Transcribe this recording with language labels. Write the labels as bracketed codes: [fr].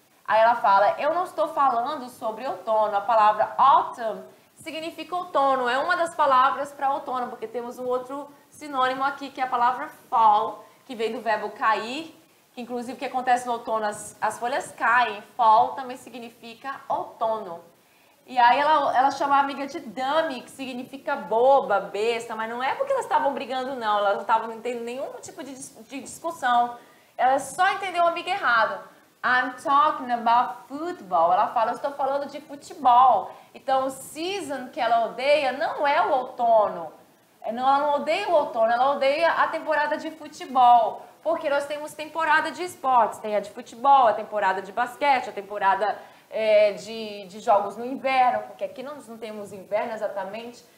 [pt] Aí ela fala, eu não estou falando sobre outono. A palavra autumn significa outono, é uma das palavras para outono, porque temos um outro sinônimo aqui, que é a palavra fall, que vem do verbo cair, que inclusive o que acontece no outono, as folhas caem. Fall também significa outono. E aí ela chama a amiga de dummy, que significa boba, besta, mas não é porque elas estavam brigando, não. Elas não estavam entendendo nenhum tipo de discussão. Ela só entendeu a amiga errado. [en] I'm talking about football. [pt] Ela fala, eu estou falando de futebol. Então, o season que ela odeia não é o outono. Ela não odeia o outono, ela odeia a temporada de futebol. Porque nós temos temporada de esportes. Tem a de futebol, a temporada de basquete, a temporada de jogos no inverno, porque aqui nós não temos inverno exatamente.